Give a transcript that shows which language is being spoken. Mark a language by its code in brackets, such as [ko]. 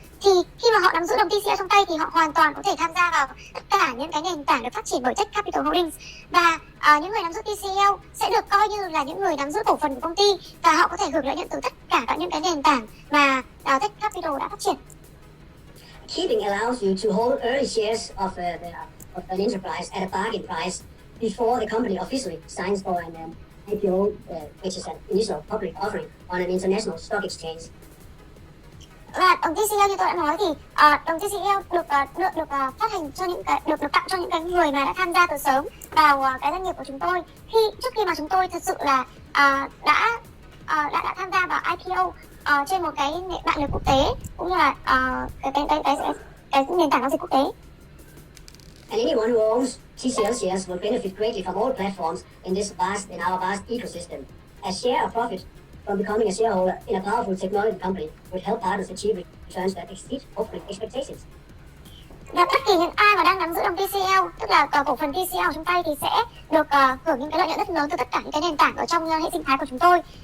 [vi] Thì khi mà họ nắm giữ đồng TCL trong tay thì họ hoàn toàn có thể tham gia vào tất cả những cái nền tảng được phát triển bởi TechCapital Holdings, và những người nắm giữ TCL sẽ được coi như là những người nắm giữ cổ phần của công ty, và họ có thể hưởng lợi nhuận từ tất cả các những cái nền tảng mà TechCapital đã phát triển. [en] Keeping allows you to hold early shares of an enterprise at a bargain price before the company officially signs for an IPO, which is an initial public offering on an international stock exchange. [vi] Và đồng TCL như tôi đã nói thì đồng TCL được phát hành cho những được tặng cho những cái người mà đã tham gia từ sớm vào cái doanh nghiệp của chúng tôi, trước khi mà chúng tôi thật sự là đã tham gia vào IPO trên một cái mạng lưới quốc tế, cũng như là cái nền tảng giao dịch quốc tế. [en] And anyone who owns TCL shares will benefit greatly from all platforms in our vast ecosystem. A share of profit from becoming a shareholder in a powerful technology company would help partners achieve returns that exceed hopefully expectations. [vi] Và bất kỳ những ai mà đang nắm giữ đồng TCL, tức là cổ phần TCL ở trong tay, thì sẽ được hưởng những cái lợi nhuận rất lớn từ tất cả những cái nền tảng ở trong hệ sinh thái của chúng tôi.